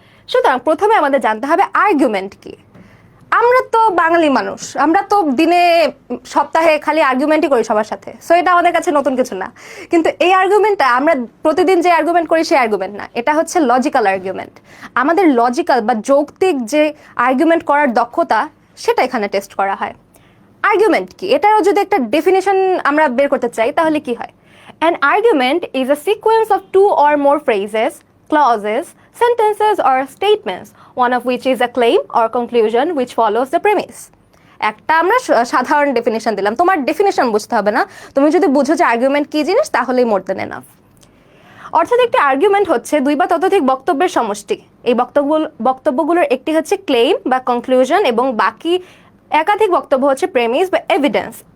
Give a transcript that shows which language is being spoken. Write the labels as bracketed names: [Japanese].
[Bangla] সুতরাং প্রথমে আমাদের জানতে হবে আর্গুমেন্ট কি। আমরা তো বাঙালি মানুষ, আমরা তো দিনে সপ্তাহে খালি আর্গুমেন্টই করি সবার সাথে, সো এটা আমাদের কাছে নতুন কিছু না। কিন্তু এই আর্গুমেন্টটা আমরা প্রতিদিন যে আর্গুমেন্ট করি সেই আর্গুমেন্ট না, এটা হচ্ছে লজিক্যাল আর্গুমেন্ট। আমাদের লজিক্যাল বা যৌক্তিক যে আর্গুমেন্ট করার দক্ষতা, সেটা এখানে টেস্ট করা হয়। আর্গুমেন্ট কি, এটারও যদি একটা ডেফিনেশন আমরা বের করতে চাই তাহলে কি হয়? [English] An argument is a sequence of 2 or more phrases, clauses, sentences or statements, one of which is a claim or conclusion which follows the premise. [Bangla] একটা আমরা সাধারণ ডেফিনেশন দিলাম, তোমার ডেফিনেশন বুঝতে হবে না, তুমি যদি বুঝো যে আর্গুমেন্ট কি জিনিস তাহলেই [English] More than enough. [Bangla] অর্থাৎ একটি আর্গুমেন্ট হচ্ছে দুই বা ততোধিক বক্তব্যের সমষ্টি। এই বক্তব্যগুলোর একটি হচ্ছে ক্লেইম বা কনক্লুশন এবং বাকি একাধিক বক্তব্য হচ্ছে প্রেমিস বা এভিডেন্স।